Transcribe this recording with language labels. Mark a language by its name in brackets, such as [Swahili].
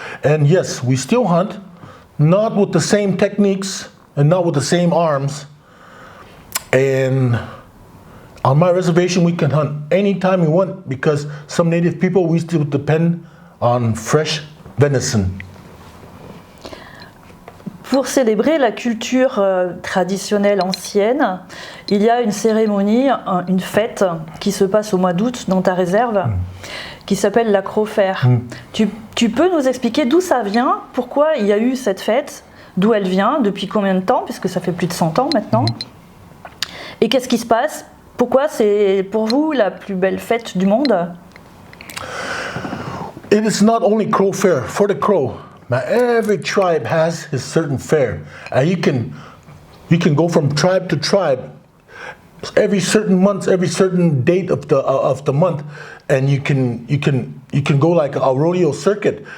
[English] And yes, we still hunt, not with the same techniques and not with the same arms. And on my reservation, we can hunt anytime we want because some native people, we still depend on fresh venison. [French] Pour célébrer la culture traditionnelle ancienne, il y a une cérémonie, une fête qui se passe au mois d'août dans ta réserve, qui s'appelle la Crofer. Tu peux nous expliquer d'où ça vient, pourquoi il y a eu cette fête d'où elle vient, depuis combien de temps, puisque ça fait plus de 100 ans maintenant. Et qu'est-ce qui se passe? Pourquoi c'est pour vous la plus belle fête du monde? [English] It is not only Crow Fair for the Crow. Now, every tribe has his certain fair, and you can go from tribe to tribe. Every certain month, every certain date of the month, and you can go like a rodeo circuit.